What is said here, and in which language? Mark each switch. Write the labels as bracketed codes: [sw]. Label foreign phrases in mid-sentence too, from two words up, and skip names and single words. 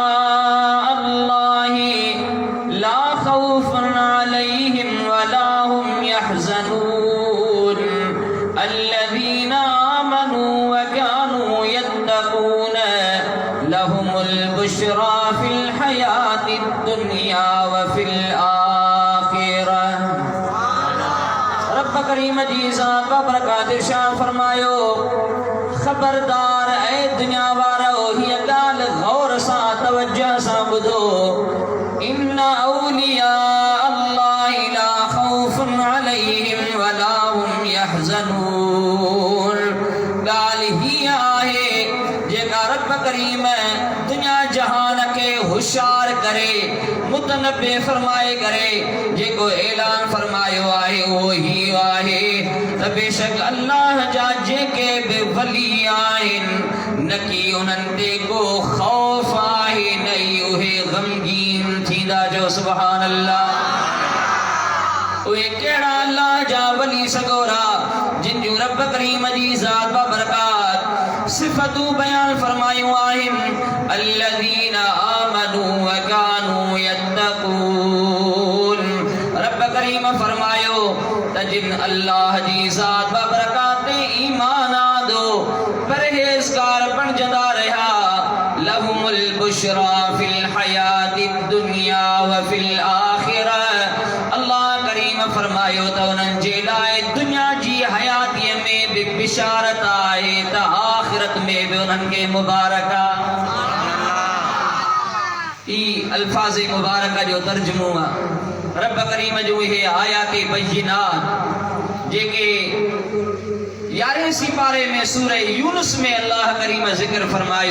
[ar] الله لا خوف عليهم ولا هم يحزنون الذين آمنوا وكانوا يتقون لهم البشرى في الحياة الدنيا وفي الآخرة. [sd] रब करीम जी ज़ात बरकत इरशाद फरमायो खबरदार ऐ दुनिया वारो हीअ ॻाल्हि गौर सां तवज्जो सां ॿुधो। [ar] إن أولياء الله لا خوف عليهم ولا هم يحزنون. [sd] ॻाल्हि हीअ आहे जेका रब करीम दुनिया जहान के होशियार करे मुतनब्बे फरमाए करे जेको ऐलान फरमायो आहे वो ही आहे त बेशक अल्लाह जा जेके बि वली आहिनि न की उन्हनि ते को खौफ आहे न ई उहे गमगीन थींदा। जो [ar] سبحان الله. [sd] उहे कहिड़ा अल्लाह जा वली सगोरा जिन जूं रब करीम जी ज़ात बरकत सिफ़तूं बयान फरमायूं आहिनि। [ar] الذين آمنوا وكانوا يتقون. [sd] रब करीम फरमायो त जिन अल्लाह जी ज़ात बरकत ते ईमान आंदो परहेज़गार बणजंदा रहिया [ar] لهم البشرى في الحياة الدنيا وفي الآخرة. [sd] अल्लाह करीम फरमायो त उन्हनि जे लाइ दुनिया जी हयातीअ में बि बिशारत आहे त आखिरत में बि उन्हनि खे मुबारक आहे। ई अल्फाज़ मुबारक जो तर्जुमो आहे रब करीम जो इहे [ar] آيات بينات [sd] जेके 11 सिपारे में सूरह यूनुस में अल्लाह करीम ज़िक्र फरमायो।